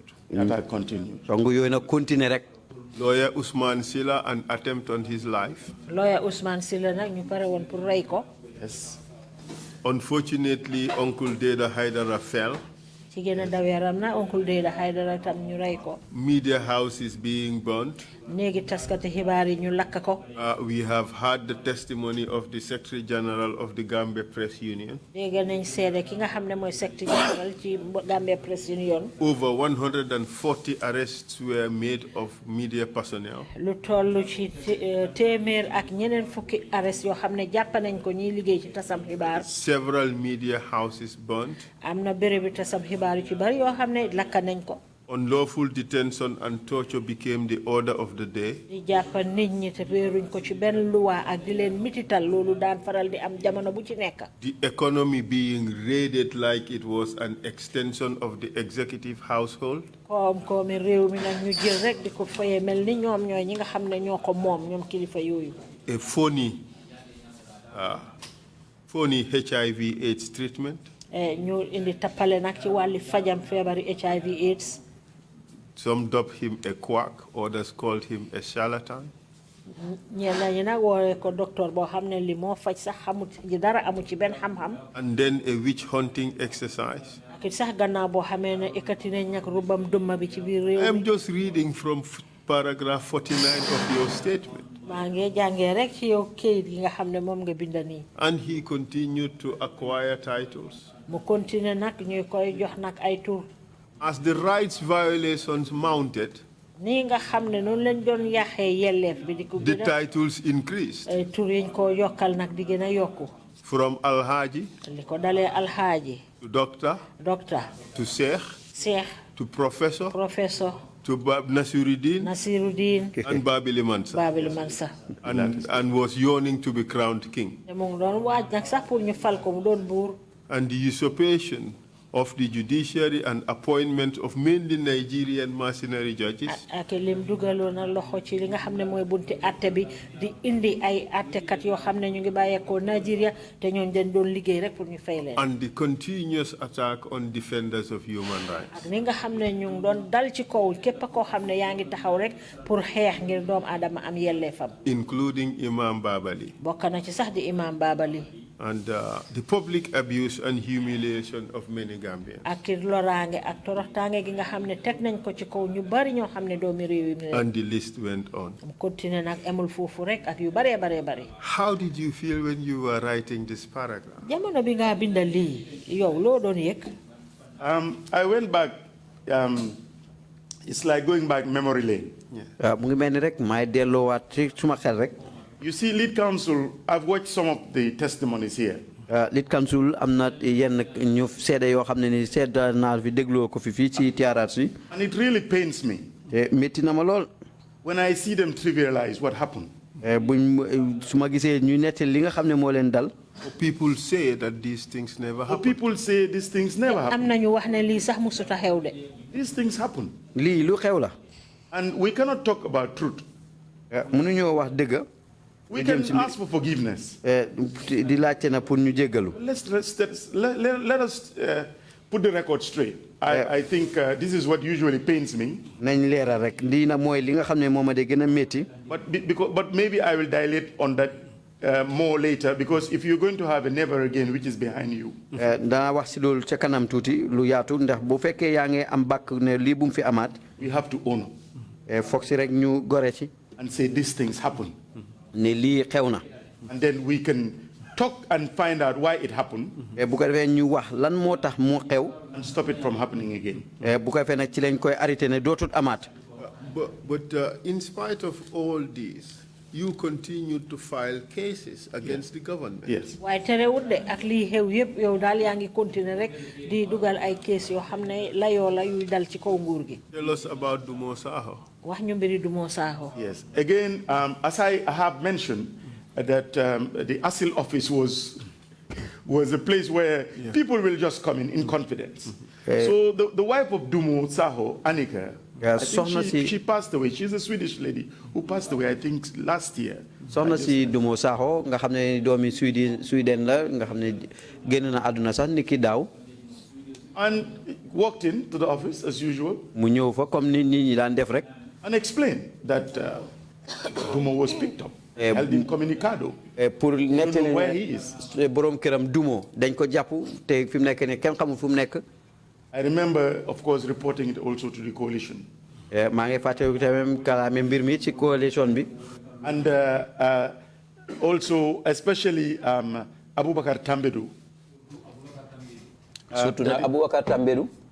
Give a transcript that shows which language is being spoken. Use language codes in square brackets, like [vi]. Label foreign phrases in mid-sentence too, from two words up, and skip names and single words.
[en] The attack continued. [wo] songu yooyu nag continuer rek. [en] Lawyer Usman Silla, an attempt on his life. [wo] Lawyer Usman Silla nag ñu pare woon pour rey ko. [en] Yes. Unfortunately, Uncle Deda Haidara fell. [wo] ci gën a daw yaram na Uncle Deda Haidara tam ñu rey ko. [en] Media houses being burnt. [wo] néegi taskati xibaar yi ñu lakk ko. [en] We have had the testimony of the Secretary General of the Gambia Press Union. [wo] dégg nañ seede ki nga xam ne mooy [en] Secretary General [wo] ci Gambia Press Union. [en] Over 140 arrests were made of media personnel. [wo] lu toll ci téeméer ak ñeneen fukki arrest yoo xam ne jàpp nañ ko ñiy liggéey ci tasam xibaar. [en] Several media houses burnt. [wo] am na bérébi tasam xibaar yu ci bari yoo xam ne lakk nañ ko. [en] Unlawful detention and torture became the order of the day. [wo] di jàpp nit ñi te wéeruñ ko ci benn luwaa ak di leen mitital loolu daan faral di am jamono bu ci nekk. [en] The economy being raided like it was an extension of the executive household. [wo] koom-koomi réew mi nag ñu jël rek di ko fayee mel ni ñoom ñooy ñi nga xam ne ñoo ko moom ñoom kilifa yooyu. [en] A phony HIV/AIDS treatment. [wo] ñu indi tappale nag ci wàlli fajam feebari HIV/AIDS. [en] Some dubbed him a quack, others called him a charlatan. [wo] ñenn ñi nag woowee ko docteur boo xam ne li moo faj sax xamut dara amu ci benn xam-xam. [en] And then a witch hunting exercise. [wo] ak sax gannaaw boo xamee ne ekkati nañ nag rubam dumma bi ci biir réew mi. [en] I am just reading from paragraph 49 of your statement. [wo] maa ngi jàngee rek ci yow kayit gi nga xam ne moom nga binda nii. [en] And he continued to acquire titles. [wo] mu continuer nag ñuy koy jox nag ay tur. [en] As the rights violations mounted, [wo] nii nga xam ne noonu lañ doon yàqee yelleef bi di ko [en] the titles increased. [wo] ay tur yiñ ko yokkal nag di gën a yokku. [en] From Alhaji [wo] li ko dalee alhaaji. [en] to doctor. Doctor. To Sheikh. Sheikh. To professor. Professor. To Nasiruddin. Nasiruddin. And Babili Mansa. Babili Mansa. And was yearning to be crowned king. [wo] te mu ngi doon waaj nag sax pour ñu fal ko mu doon buur. [en] And the usurpation of the judiciary and appointment of mainly Nigerian mercenary judges. [wo] ak lim dugaloon na loxo ci li nga xam ne mooy bunti atte bi di indi ay attekat yoo xam ne ñu ngi bàyyeekoo Nigeria te ñooñu dañ doon liggéey rek pour ñu fay leen. [en] And the continuous attack on defenders of human rights. [wo] ak ni nga xam ne ñu ngi doon dal ci kaw képp koo xam ne yaa ngi taxaw rek pour xeex ngir doomu aadama am yelleefam. [en] Including Imam Babali. [wo] bokk na ci sax di Imam Babali. [en] And the public abuse and humiliation of many Gambians. [wo] ak loraange ak toroxtaange gi nga xam ne teg nañ ko ci kaw ñu bari ñoo xam ne doomi réew mi. [en] And the list went on. [wo] mu continué nag emul foofu rek ak yu baree bari. [en] How did you feel when you were writing this paragraph? [wo] jamono bi nga binda lii yow loo doon yëg. [en] I went back. It's like going back memory lane. [wo] mu ngi mel ni rek maay delloowaat ci suma xel rek. [en] You see, lead counsel, I've watched some of the testimonies here. Lead counsel [wo] am na yenn ñu seede yoo xam ne ni seede naa fi dégloo ko fi fii ci TRRC. [en] And it really pains me. [wo] métti na ma lool. [en] When I see them trivialize what happened. [wo] buñ su ma gisee ñu nettali li nga xam ne moo leen dal. [en] People say that these things never happen. People say these things never happen. [wo] am na ñu wax ne lii sax musuta xew de. [en] These things happen. [wo] lii lu xew la. [en] And we cannot talk about truth. [wo] mënuñoo wax dëgg. [en] We can ask for forgiveness. [wo] di laajte na pour ñu jéggalu. [en] Let us put the record straight. I think this is what usually pains me. [wo] nañ leeral rek lii na mooy li nga xam ne moom a de gën a métti. [en] But maybe I will dilate on that more later, because if you're going to have a never again which is behind you. [wo] dana wax si loolu ca kanam tuuti lu yaatu ndax bu fekkee yaa ngi am bàkk ne lii bu mu fi amaat. [en] We have to honor. [wo] foog si rek ñu gore ci. [en] And say these things happen. [wo] ne lii xew na. [en] And then we can talk and find out why it happened. [wo] bu ko defee ñu wax lan moo tax mu xew. [en] And stop it from happening again. [wo] bu ko defee nag ci lañ koy arrêté ne dootul amaat. [en] But in spite of all this, you continue to file cases against the government. Yes. [wo] waaye terewut de ak lii xew yëpp yow daal yaa ngi continuer rek di dugal ay case yoo xam ne layoo la yuy dal ci kaw nguur gi. [en] Tell us about Dumo Saho. [wo] wax ñu mbiri Dumo Saho. [en] Yes. Again, as I have mentioned, that the ASIL office was a place where people will just come in confidence. So the wife of Dumo Saho, Annika, I think she passed away. She's a Swedish lady who passed away, I think, last year. [wo] soxna si Dumo Saho nga xam ne doomi Sweden la nga xam ne génn na àdduna sax ni ki daaw. [en] And walked in to the office as usual. [wo] mu ñëw fa comme ni nit ñi daan def rek. [en] And explained that Dumo was picked up. Held incommunicado. [wo] pour nettali [en] where he is. [wo] borom këram Dumo dañ ko jàpp te fi mu nekk ne kenn xamul fu mu nekk. [en] I remember, of course, reporting it also to the coalition. [wo] maa ngi fàttaliku tamit kalaame mbir mi ci coalition bi. [en] And also, especially Abubakar Tambedu. [wo] surtout nag Abubakar Tambedu.